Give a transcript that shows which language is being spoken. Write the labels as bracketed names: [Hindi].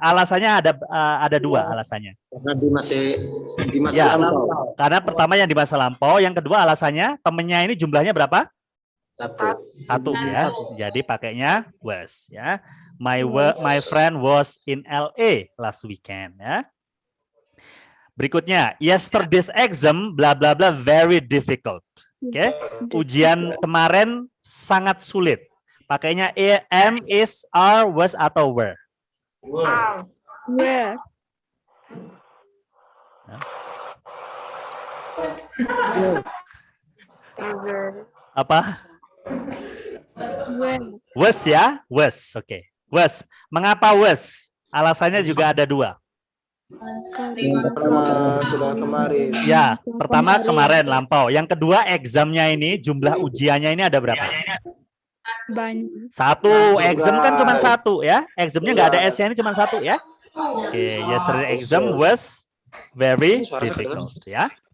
[Indonesian] Alasannya ada dua alasannya. Karena di masa Ya, lampau. karena pertama yang di masa lampau, yang kedua alasannya temennya ini jumlahnya berapa? Satu ya. Jadi pakainya was ya. [English] My friend was in LA last weekend ya. [Indonesian] Berikutnya, [English] yesterday's exam bla bla bla very difficult. Oke. [Indonesian] Ujian kemarin sangat sulit. Pakainya am, is, are, was atau were. [English] Where? [Indonesian] Apa? [English] Where? [Indonesian] Was ya, was. Oke. Was. Mengapa was? Alasannya juga ada dua. Yang pertama sudah kemarin. Ya, pertama kemarin lampau. Yang kedua examnya ini jumlah ujiannya ini ada berapa? Banyak. Satu. Exam kan cuma satu ya. Examnya nggak ada S-nya, ini cuma satu ya. [English] Oke, yesterday exam was very difficult ya.